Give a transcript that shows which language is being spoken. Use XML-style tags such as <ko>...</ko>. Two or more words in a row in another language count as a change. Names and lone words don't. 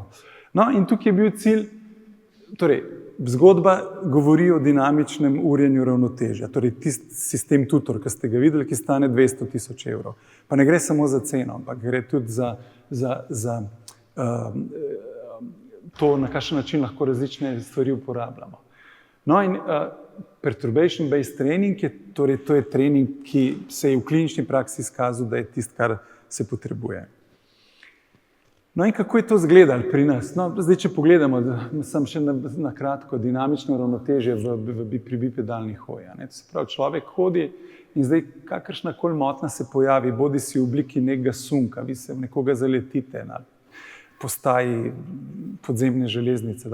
<sl>No in tukaj je bil cilj, torej, zgodba govori o dinamičnem urjenju ravnotežja, torej tisti sistem Tutor, ki ste ga videli, ki stane 200.000 evrov. Pa ne gre samo za ceno, ampak gre tudi za to, na kakšen način lahko različne stvari uporabljamo. No in</sl> <en>perturbation-based training,</en> <sl>torej to je trening, ki se je v klinični praksi izkazal, da je tisto, kar se potrebuje. No in kako je to izgledalo pri nas? No, zdaj, če pogledamo, sem še na kratko, dinamično ravnotežje pri bipedalnih hojah. To se pravi, človek hodi in zdaj kakršnakoli motnja se pojavi, bodi si v obliki nekega sunka, vi se v nekoga zaletite na postaji podzemne železnice.</sl>